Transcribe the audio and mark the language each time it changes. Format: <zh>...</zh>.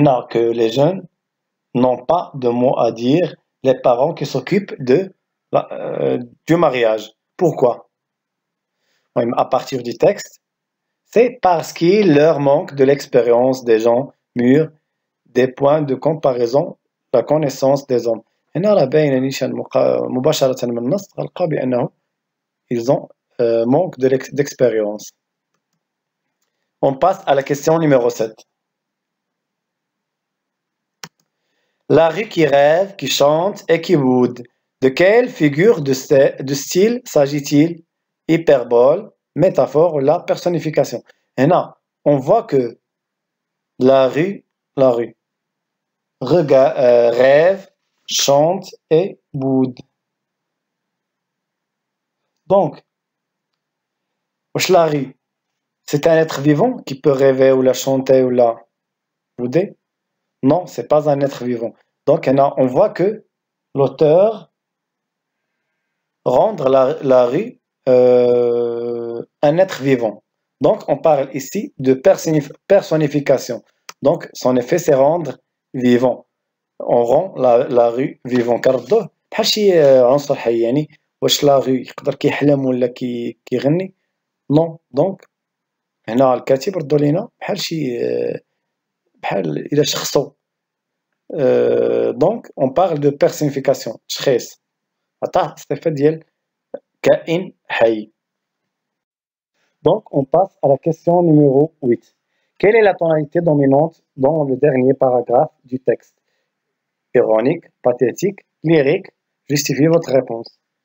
<fr>Que les jeunes n'ont pas de mot à dire, les parents qui s'occupent du mariage. Pourquoi? À partir du texte, c'est parce qu'il leur manque de l'expérience des gens mûrs, des points de comparaison, la connaissance des hommes.</fr> <ar>هنا راه باين نيشان مباشرة من النص غنلقاو بأنه</ar> <fr>ils ont manque d'expérience. On passe à la question numéro 7. La rue qui rêve, qui chante et qui boude. De quelle figure de style s'agit-il? Hyperbole, métaphore ou la personnification?</fr> <ar>Hena,</ar> <fr>on voit que la rue rêve, chante et boude. Donc, la rue, c'est un être vivant qui peut rêver ou la chanter ou la bouder? Non, c'est pas un être vivant. Donc, on voit que l'auteur rendre la rue un être vivant. Donc, on parle ici de personnification. Donc, son effet, c'est rendre vivant. On rend la rue vivant.</fr> <ar>كنردوه بحال شي عنصر حي يعني واش لا rue يقدر كيحلم ولا كيغني؟</ar> <fr>Non. Donc,</fr> <ar>هنا الكاتب ردو لينا بحال شي بحال إلا شخصو.</ar> <fr>دونك اون بارل دو بيرسونيفيكاسيون،</fr> <ar>تشخيص، عطاه الصفة ديال كائن حي.</ar> <fr>Donc, on passe à la question numéro 8. Quelle est la tonalité dominante dans le dernier paragraphe du texte? Ironique, pathétique, lyrique? Justifiez votre réponse.</fr>